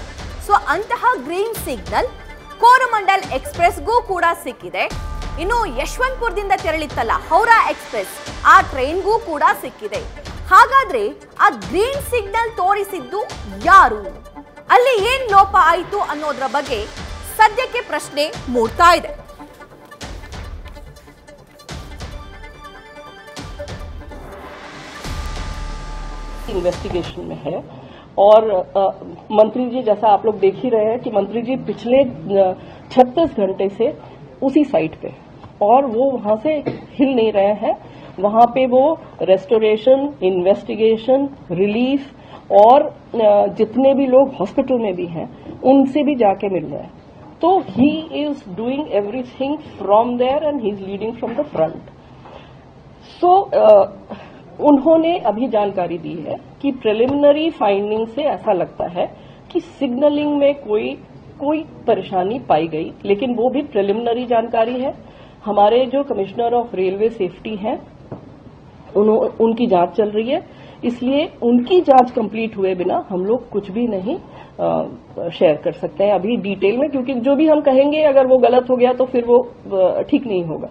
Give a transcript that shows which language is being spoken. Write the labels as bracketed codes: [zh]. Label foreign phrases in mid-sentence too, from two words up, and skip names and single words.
[kn] ಸೊ ಅಂತಹ [en] green signal [kn] ಕೋರಮಂಡಲ್ ಎಕ್ಸ್‌ಪ್ರೆಸ್ಗೂ ಕೂಡ ಸಿಕ್ಕಿದೆ. ಇನ್ನು ಯಶವಂತಪುರದಿಂದ ತೆರಳಿತ್ತಲ್ಲ ಹೌರಾ ಎಕ್ಸ್‌ಪ್ರೆಸ್, ಆ ಟ್ರೈನ್ಗೂ ಕೂಡ ಸಿಕ್ಕಿದೆ. ಹಾಗಾದ್ರೆ ಆ [en] green signal [kn] ತೋರಿಸಿದ್ದು ಯಾರು, ಅಲ್ಲಿ ಏನ್ ಲೋಪ ಆಯಿತು ಅನ್ನೋದ್ರ ಬಗ್ಗೆ ಸದ್ಯಕ್ಕೆ ಪ್ರಶ್ನೆ ಮೂಡ್ತಾ ಇದೆ. [hi] इन्वेस्टिगेशन में है और मंत्री जी, जैसा आप लोग देख ही रहे हैं कि मंत्री जी पिछले 36 घंटे से उसी साइट पे और वो वहां से हिल नहीं रहे हैं. वहां पे वो [en] restoration, investigation, relief [hi] और जितने भी लोग हॉस्पिटल में भी हैं उनसे भी जाके मिल रहे हैं. [en] तो he is doing everything from there and he is leading from the front. [hi] सो उन्होंने अभी जानकारी दी है कि [en] preliminary finding [hi] से ऐसा लगता है कि सिग्नलिंग में कोई परेशानी पाई गई, लेकिन वो भी प्रिलिमिनरी जानकारी है. हमारे जो [en] commissioner of railway safety [hi] हैं उनकी जांच चल रही है, इसलिए उनकी जांच कंप्लीट हुए बिना हम लोग कुछ भी नहीं शेयर कर सकते हैं अभी डिटेल में, क्योंकि जो भी हम कहेंगे अगर वो गलत हो गया तो फिर वो ठीक नहीं होगा.